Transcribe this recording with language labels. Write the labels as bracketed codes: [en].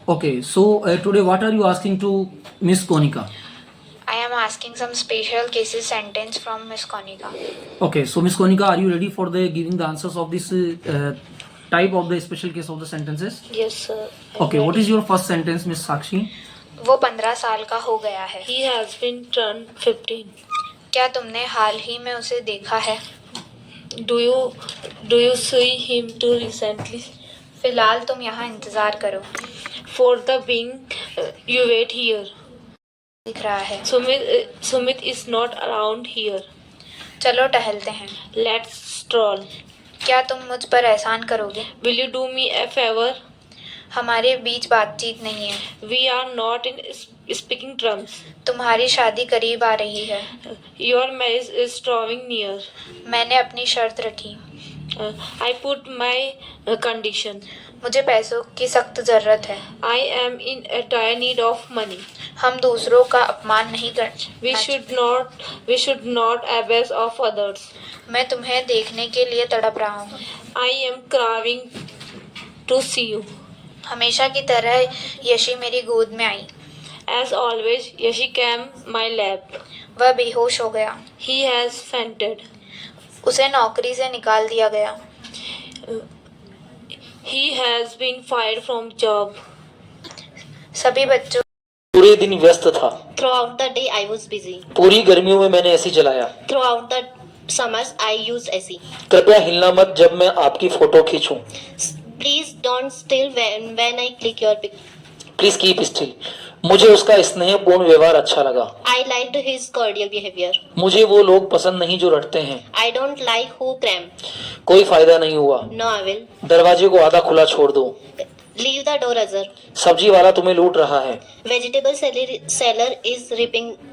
[en] Okay, so today what are you asking to Miss Konika? I am asking some special cases sentence from Miss Konika. Okay, so Miss Konika, are you ready for the giving the answers of this type of the special case of the sentences? Yes, sir. Okay, what is your first sentence, Miss Sakshi? [hi] वो 15 साल का हो गया है. [en] He has been turned 15. [hi] क्या तुमने हाल ही में उसे देखा है? [en] Do you see him too recently? [hi] फिलहाल तुम यहाँ इंतजार करो. [en] For the being, you wait here. [hi] दिख रहा है. [en] Sumit is not around here. [hi] चलो टहलते हैं. [en] Let's stroll. [hi] क्या तुम मुझ पर एहसान करोगे? [en] Will you do me a favor? [hi] हमारे बीच बातचीत नहीं है. [en] We are not in speaking terms. [hi] तुम्हारी शादी करीब आ रही है. [en] Your marriage is drawing near. [hi] मैंने अपनी शर्त रखी. [en] I put my condition. [hi] मुझे पैसों की सख्त ज़रूरत है. [en] I am in a dire need of money. [hi] हम दूसरों का अपमान नहीं करते. [en] We should not abuse of others. [hi] मैं तुम्हें देखने के लिए तड़प रहा हूँ. [en] I am craving to see you. [hi] हमेशा की तरह यशी मेरी गोद में आई. [en] As always, Yashi came my lap. [hi] वह बेहोश हो गया. [en] He has fainted. [hi] उसे नौकरी से निकाल दिया गया. [en] He has been fired from job. [hi] सभी बच्चों पूरे दिन व्यस्त था. [en] Throughout the day I was busy. [hi] पूरी गर्मियों में मैंने एसी चलाया. [en] Throughout the summers I use AC. [hi] कृपया हिलना मत जब मैं आपकी photo खींचूं. [en] Please don't still when I click your pic. Please keep still. [hi] मुझे उसका स्नेहपूर्ण व्यवहार अच्छा लगा. [en] I liked his cordial behavior. [hi] मुझे वो लोग पसंद नहीं जो रटते हैं. [en] I don't like who cram. [hi] कोई फायदा नहीं हुआ. [en] No avail. [hi] दरवाजे को आधा खुला छोड़ दो. [en] Leave the door ajar. [hi] सब्जी वाला तुम्हें लूट रहा है. [en] Vegetable seller is ripping